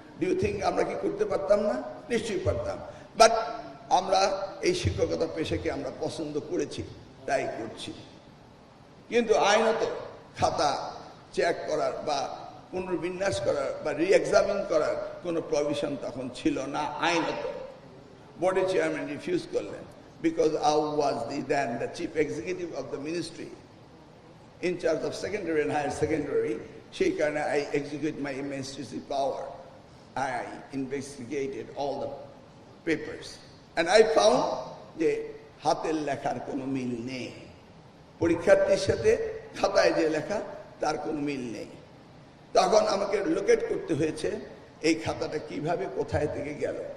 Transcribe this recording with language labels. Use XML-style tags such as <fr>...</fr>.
<en>do you think</en> <bn>আমরা কি করতে পারতাম না? নিশ্চয়ই পারতাম। বাট আমরা এই শিক্ষকতা পেশাকে আমরা পছন্দ করেছি, তাই করছি। কিন্তু আইনত খাতা চেক করার বা পুনর্বিন্যাস করার বা রি-এক্সামিন করার কোনো প্রভিশন তখন ছিল না আইনত। বোর্ডের চেয়ারম্যান রিফিউজ করলেন।</bn> <en>because I was then the chief executive of the ministry in charge of secondary and higher secondary.</en> <bn>সেই কারণে</bn> <en>I execute my administrative power. I investigated all the papers and I found</en> <bn>যে হাতের লেখার কোনো মিল নেই, পরীক্ষার্থীর সাথে খাতায় যে লেখা তার কোনো মিল নেই। তখন আমাকে লোকেট করতে হয়েছে এই খাতাটা কিভাবে কোথায় থেকে গেল।</bn>